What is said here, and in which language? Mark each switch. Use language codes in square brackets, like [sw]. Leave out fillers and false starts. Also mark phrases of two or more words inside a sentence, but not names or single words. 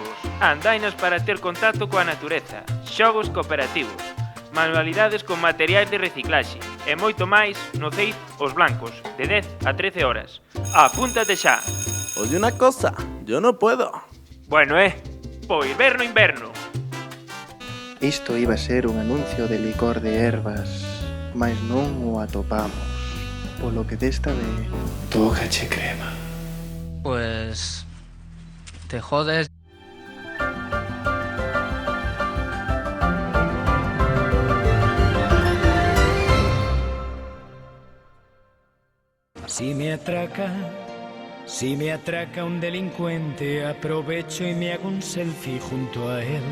[gl] Andainas para ter contacto coa natureza, xogos cooperativos, manualidades con materiais de reciclaxe e moito máis no CEIP Os Blancos, de 10 a 13 horas. Apúntate xa. [es] Oye una cosa, yo no puedo. [gl] Bueno, pois verno inverno. Isto iba a ser un anuncio de licor de ervas, mas non o atopamos, polo que desta vez... Tócache crema. [es] Pues... te jodes. Si me atraca un delincuente, aprovecho y me hago un selfie junto a él.